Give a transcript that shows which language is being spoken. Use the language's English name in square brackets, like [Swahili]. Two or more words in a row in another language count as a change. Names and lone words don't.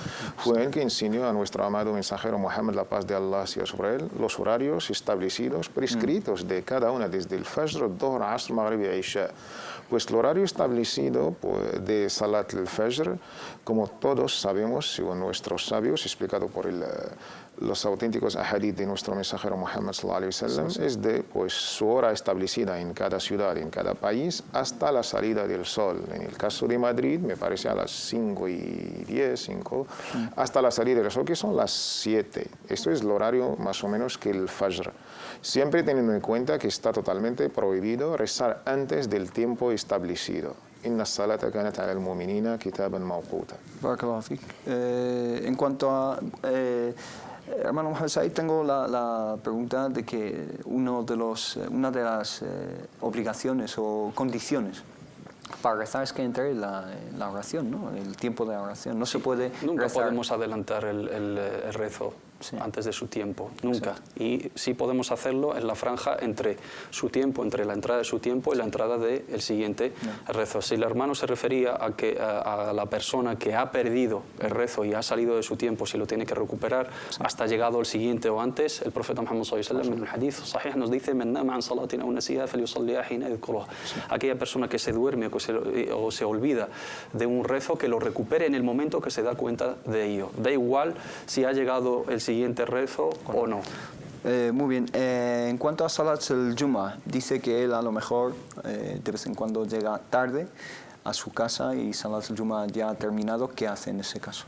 [Spanish] Fue él que enseñó a nuestro amado mensajero Muhammad, la paz de Allah sea sobre él, los horarios establecidos, prescritos de cada una, desde el Fajr, Dhuhr, Asr, Maghrib y Isha. Pues el horario establecido de [Arabic] صلاة الفجر, [Spanish] como todos sabemos, según nuestros sabios, explicado por los auténticos ahadith de nuestro mensajero Muhammad [Arabic] صلى الله عليه وسلم, [Spanish] es de pues, su hora establecida en cada ciudad, en cada país, hasta la salida del sol. En el caso de Madrid, me parece a las 5:10, hasta la salida del sol, que son las 7. Esto es el horario más o menos que el Fajr. Siempre teniendo en cuenta que está totalmente prohibido rezar antes del tiempo establecido. [Arabic] إن الصلاة كانت على المؤمنين كتابا موقوتا. بارك الله فيك. [Spanish] En cuanto a hermano Mohammed Said, tengo la pregunta de que una de las obligaciones o condiciones para rezar es que entre la oración, ¿no? El tiempo de la oración. No se puede Nunca rezar. podemos adelantar el rezo antes de su tiempo, nunca. Y sí podemos hacerlo en la franja entre su tiempo, entre la entrada de su tiempo y la entrada del siguiente rezo. Si el hermano se refería a la persona que ha perdido el rezo y ha salido de su tiempo, si lo tiene que recuperar hasta llegado el siguiente o antes, el profeta Muhammad [Arabic] صلى الله عليه وسلم [Spanish] en el [Arabic] حديث صحيح [Spanish] nos dice: [Arabic] "من نام عن صلاة أو نسيها فليصلها حين يذكرها". [Spanish] Aquella persona que se duerme o se olvida de un rezo, que lo recupere en el momento que se da cuenta de ello. Da igual si ha llegado el siguiente rezo o no. Muy bien. En cuanto a [Arabic] صلاة الجمعة, [Spanish] dice que él a lo mejor de vez en cuando llega tarde a su casa y [Arabic] صلاة الجمعة [Spanish] ya ha terminado, ¿qué hace en ese caso?